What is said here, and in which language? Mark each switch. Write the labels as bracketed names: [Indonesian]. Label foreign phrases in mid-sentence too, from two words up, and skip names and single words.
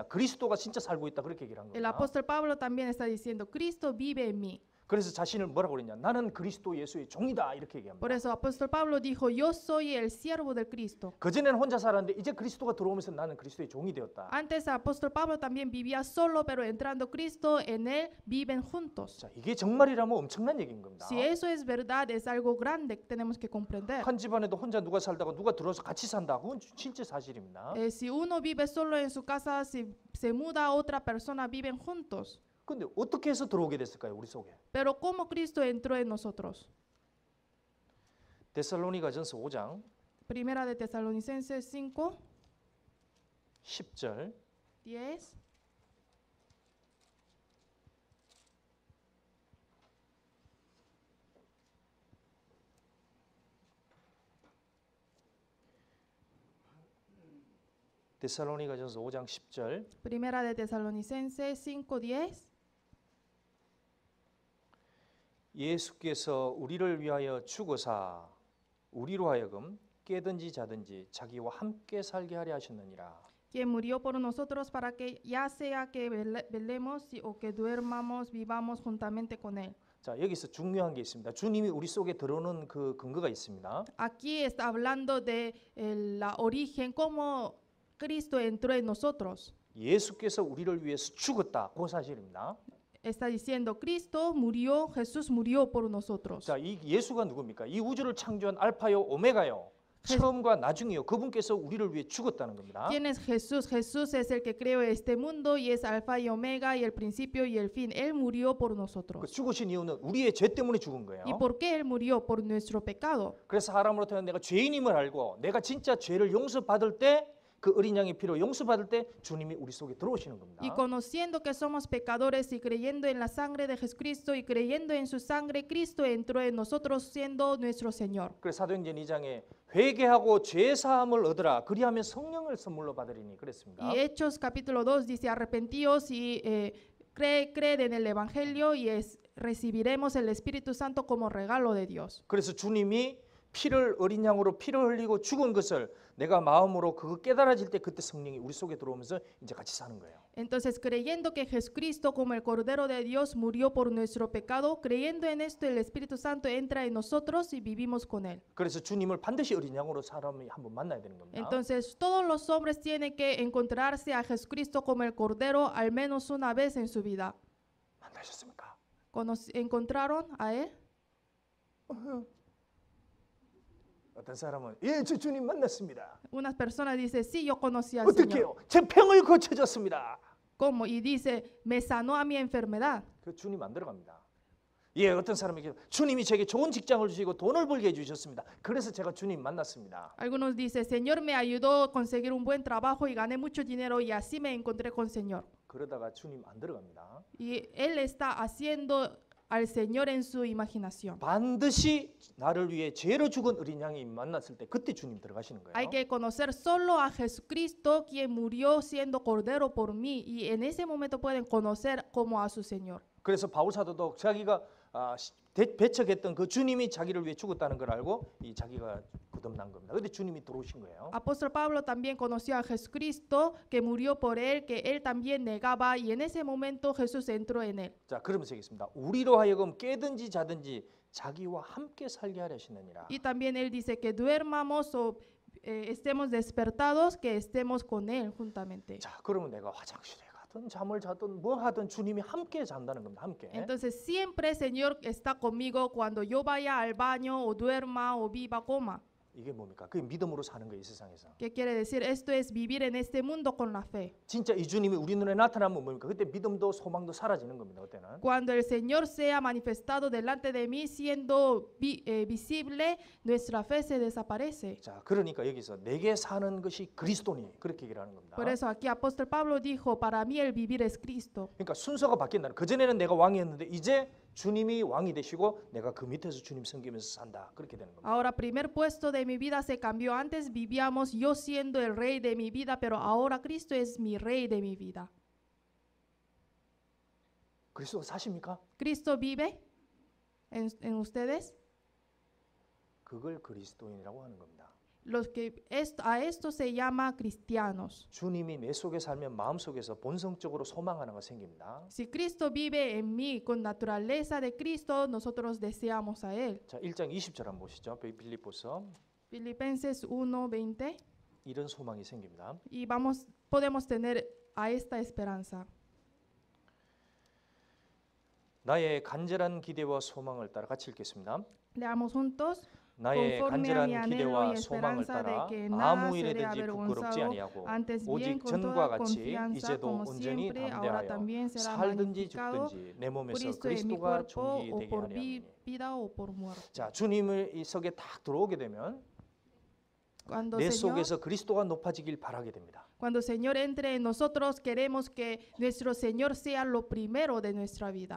[Korean] 그리스도가 진짜 살고 있다 그렇게 얘기를 한 [Spanish] El [Korean] 겁니다. [Spanish] apóstol Pablo también está diciendo, Cristo vive en mí. [Korean] 그래서 자신을 뭐라고 그랬냐? 나는 그리스도 예수의 종이다 이렇게 얘기합니다. [Spanish] Por eso apóstol Pablo dijo, yo soy el siervo del Cristo. [Korean] 그전에는 혼자 살았는데 이제 그리스도가 들어오면서 나는 그리스도의 종이 되었다. [Spanish] Antes el apóstol Pablo también vivía solo, pero entrando Cristo en él viven juntos. [Korean] 자, 이게 정말이라면 엄청난 얘기인 겁니다. [Spanish] Si eso es verdad, es algo grande que tenemos que comprender. [Korean] 한 집안에도 혼자 누가 살다가 누가 들어와서 같이 산다. 그건 실제 사실입니다. [Spanish] Si uno vive solo en su casa, si se muda otra persona, viven juntos. [Korean] 근데 어떻게 해서 들어오게 됐을까요? 우리 속에. [Spanish] Pero ¿cómo Cristo entró en nosotros? [Korean] 데살로니가전서 5장 [Spanish] Primera de Tesalonicenses 5, [Korean] 10절 [Spanish] 10. [Korean] 데살로니가전서 5장 10절 [Spanish] Primera de Tesalonicenses 5, 10. [Korean] 예수께서 우리를 위하여 죽으사 우리로 하여금 깨든지 자든지 자기와 함께 살게 하려 하셨느니라. [Spanish] Quien murió por nosotros para que ya sea que velemos o que duermamos, vivamos juntamente con él. [Korean] 자, 여기서 중요한 게 있습니다. 주님이 우리 속에 들어오는 그 근거가 있습니다. [Spanish] Aquí está hablando de la origen, cómo Cristo entró en nosotros. [Korean] 예수께서 우리를 위해서 죽었다. 그 사실입니다. [Spanish] Está diciendo, Cristo murió, Jesús murió por nosotros. [Korean] 자, 이 예수가 누굽니까? 이 우주를 창조한 알파요, 오메가요. 처음과 나중이요. 그분께서 우리를 위해 죽었다는 겁니다. [Spanish] ¿Quién es Jesús? Jesús es el que creó este mundo y es alfa y omega y el principio y el fin. Él murió por [Korean] 그 [Spanish] nosotros. [Korean] 죽으신 이유는 우리의 죄 때문에 죽은 거예요. [Spanish] ¿Y por qué Él murió? Por nuestro pecado. [Korean] 그래서 사람으로 태어난 내가 죄인임을 알고 내가 진짜 죄를 용서받을 때 그 어린 양의 피로 용서받을 때 주님이 우리 속에 들어오시는 겁니다. [Spanish] Y conociendo que somos pecadores y creyendo en la sangre de Jesucristo y creyendo en su sangre, Cristo entró en nosotros siendo nuestro Señor. [Korean] 그래서 사도행전 2장에 회개하고 죄 사함을 얻으라. 그리하면 성령을 선물로 받으리니 그랬습니다. [Spanish] Y Hechos capítulo 2 dice, arrepentíos y creed en el Evangelio y recibiremos el Espíritu Santo como regalo de Dios. [Korean] 그래서 주님이 피를 어린 양으로 피를 흘리고 죽은 것을 내가 마음으로 그거 깨달아질 때 그때 성령이 우리 속에 들어오면서 이제 같이 사는 거예요. [Spanish] Entonces, creyendo que Jesucristo como el Cordero de Dios murió por nuestro pecado, creyendo en esto el Espíritu Santo entra en nosotros y vivimos con Él. [Korean] 그래서 주님을 반드시 어린 양으로 사람이 한번 만나야 되는 겁니다. [Spanish] Entonces, todos los hombres tienen que encontrarse a Jesucristo como el Cordero al menos una vez en su vida. [Korean] 만나셨습니까? [Spanish] ¿Encontraron a Él? [Korean] 어떤 사람은 예, 저 주님 만났습니다. [Spanish] Unas personas dicen, sí, yo conocí al Señor. [Korean] 어떻게요? 제 병을 고쳐줬습니다. [Spanish] ¿Cómo? Y dice, me sanó a mi enfermedad. [Korean] 그 주님 안 들어갑니다. 예, 어떤 사람에게 주님이 제게 좋은 직장을 주시고 돈을 벌게 해주셨습니다. 그래서 제가 주님 만났습니다. [Spanish] Algunos dicen, Señor me ayudó a conseguir un buen trabajo y gané mucho dinero y así me encontré con Señor. [Korean] 그러다가 주님 안 들어갑니다. [Spanish] Y Él está haciendo al Señor en su imaginación. [Korean] 반드시 나를 위해 죄로 죽은 어린 양이 만났을 때 그때 주님 들어가시는 거예요. [Spanish] Hay que conocer solo a Jesucristo, quien murió siendo cordero por mí, y en ese momento pueden conocer como a su Señor. [Korean] 그래서 바울 사도도 자기가 배척했던 그 주님이 자기를 위해 죽었다는 걸 알고 이 자기가 거듭난 겁니다. 근데 주님이 들어오신 거예요. [Spanish] Apóstol Pablo también conoció a Jesucristo, que murió por él, que él también negaba, y en ese momento Jesús entró en él. [Korean] 자, 그러면서 얘기했습니다. 우리로 하여금 깨든지 자든지 자기와 함께 살게 하려 하시느니라. [Spanish] Y también él dice que duermamos o estemos despertados, que estemos con Él juntamente. [Korean] 자, 그러면 내가 화장실에 가든 잠을 자든 뭐 하든 주님이 함께 잔다는 겁니다. 함께. [Spanish] Entonces siempre el Señor está conmigo cuando yo vaya al baño o duerma o viva, coma. [Korean] 이게 뭡니까? 그게 믿음으로 사는 거예요, 이 세상에서. [Spanish] ¿Qué quiere decir? Esto es vivir en este mundo con la fe. [Korean] 진짜 이 주님이 우리 눈에 나타나면 뭡니까? 그때 믿음도 소망도 사라지는 겁니다. 그때는. [Spanish] Cuando el Señor sea manifestado delante de mí, siendo visible, nuestra fe se desaparece. [Korean] 자, 그러니까 여기서 내게 사는 것이 그리스도니 그렇게 얘기를 하는 겁니다. [Spanish] Por eso aquí apóstol Pablo dijo, para mí el vivir es Cristo. [Korean] 그러니까 순서가 바뀐다는. 그 전에는 내가 왕이었는데 이제 주님이 왕이 되시고 내가 그 밑에서 주님 섬기면서 산다. 그렇게 되는 겁니다. [Spanish] Ahora, primer puesto de mi vida se cambió. Antes vivíamos yo siendo el rey de mi vida, pero ahora Cristo es mi rey de mi vida. [Korean] 그리스도 사십니까? [Spanish] ¿Cristo vive en ustedes? [Korean] 그걸 그리스도인이라고 하는 겁니다. [Spanish] A esto se llama cristianos. [Korean] 주님이 내 속에 살면 마음속에서 본성적으로 소망 하나가 생깁니다. [Spanish] Si Cristo vive en mí con naturaleza de Cristo, nosotros deseamos a Él. [Korean] 자, 1장 20절 한번 보시죠. 빌립보서. [Spanish] Filipenses 1:20. [Korean] 이런 소망이 생깁니다. [Spanish] Y podemos tener a esta esperanza. [Korean] 나의 간절한 기대와 소망을 따라 같이 읽겠습니다. [Spanish] Leamos juntos. [Korean] 나의 [Spanish] Conforme a mi [Korean] 간절한 [Spanish] anhelo [Korean] 기대와 [Spanish] y [Korean] 소망을 [Spanish] esperanza de [Korean] 따라 [Spanish] que nada [Korean] 아무 [Spanish] seré [Korean] 일에든지 부끄럽지 [Spanish] avergonzado, [Korean] 아니하고 [Spanish] antes bien [Korean] 오직 [Spanish] con [Korean] 전과 [Spanish] toda [Korean] 같이 [Spanish] confianza, [Korean] 이제도 [Spanish] como [Korean] 온전히 [Spanish] siempre, ahora [Korean] 담대하여 [Spanish] también será [Korean] 살든지 [Spanish] magnificado [Korean] 죽든지 내 몸에서 [Spanish] Cristo en mi [Korean] 그리스도가 [Spanish] cuerpo, [Korean] 존귀되게 [Spanish] o por [Korean] 하려 하니. [Spanish] vida o por muerte. [Korean] 자, 주님을 이 속에 딱 들어오게 되면 [Spanish] Cuando [Korean] 내 [Spanish] Señor, [Korean] 속에서 그리스도가 높아지길 바라게 됩니다. [Spanish] cuando Señor entre en nosotros, queremos que nuestro Señor sea lo primero de nuestra vida.